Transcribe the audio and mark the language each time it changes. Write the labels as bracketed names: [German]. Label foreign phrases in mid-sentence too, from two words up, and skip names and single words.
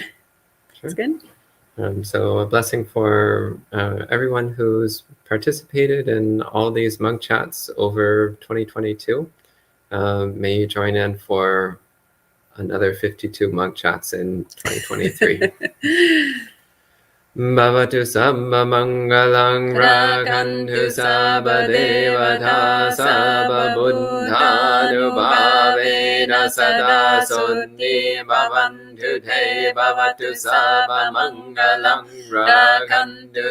[English] That's good. So a blessing for everyone who's participated in all these monk chats over 2022. May you join in for another 52 monk chats in 2023. [Pali] Bhavatu sabba mangalang rakantu sabba devata sabba buddhanubhavena sada sunni bhavantu te bhavatu sabba mangalang rakantu